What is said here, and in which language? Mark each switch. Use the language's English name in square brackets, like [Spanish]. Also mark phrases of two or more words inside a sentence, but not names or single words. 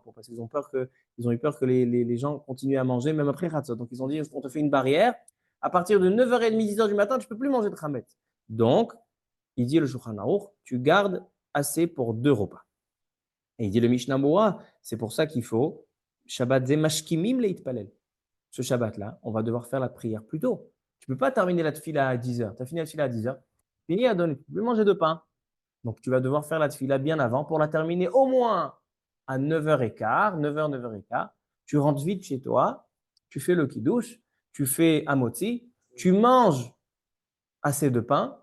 [French] Parce qu'ils ont eu peur que les gens continuent à manger même après Chatzot. Donc, ils ont dit, on te fait une barrière. À partir de 9h30, 10h du matin, tu ne peux plus manger de Chametz. Donc, il dit le Shulchan Aruch, tu gardes assez pour 2 repas. Et il dit le Mishnah Moura, c'est pour ça qu'il faut [Hebrew] שבת זו משכימים להתפלל. [French] Ce Shabbat-là, on va devoir faire la prière plus tôt. Tu ne peux pas terminer la tefila à 10h. Tu as fini la tefila à 10h. Fini à donner. Tu peux plus manger de pain. Donc, tu vas devoir faire la tefila bien avant pour la terminer au moins à 9h15, 9h, 9h15. Tu rentres vite chez toi, tu fais le kiddush, tu fais amotzi, tu manges assez de pain.